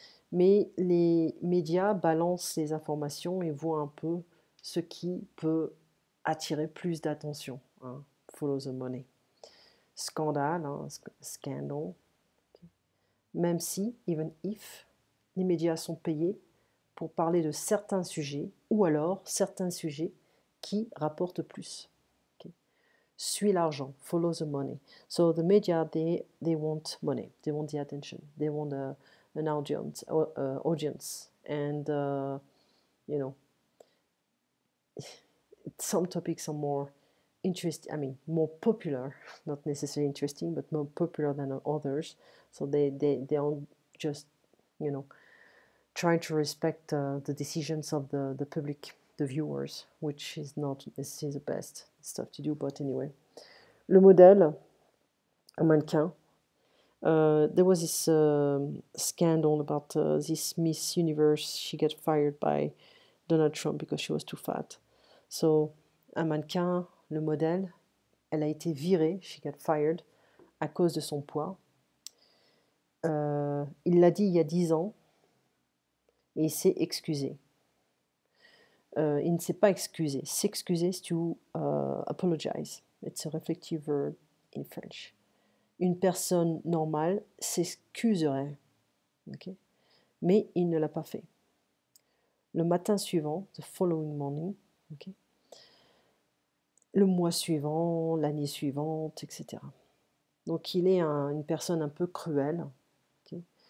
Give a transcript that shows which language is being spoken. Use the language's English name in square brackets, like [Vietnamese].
[French] Mais les médias balancent les informations et voient un peu ce qui peut attirer plus d'attention. Hein. [English] Follow the money. [French] Scandale, hein, scandal. Même si, [English] even if, [French] les médias sont payés pour parler de certains sujets ou alors certains sujets qui rapportent plus. [English] Okay. [French] Suis l'argent, [English] follow the money. So the media, they want money, they want the attention, they want an audience, and you know, some topics are more interesting. I mean, more popular, not necessarily interesting, but more popular than others. So they are just, you know, trying to respect the decisions of the public, the viewers, which is not necessarily the best stuff to do. But anyway, [French] le modèle, un mannequin. [English] There was this scandal about this Miss Universe. She got fired by Donald Trump because she was too fat. [French] So, un mannequin, le modèle, elle a été virée, [English] she got fired, [French] à cause de son poids. Il l'a dit il y a 10 ans et il s'est excusé. Il ne s'est pas excusé. S'excuser, c'est [English] to apologize. It's a reflective verb in French. [French] Une personne normale s'excuserait. Okay? Mais il ne l'a pas fait. Le matin suivant, [English] the following morning, [French] okay? Le mois suivant, l'année suivante, etc. Donc il est une personne un peu cruelle. Okay?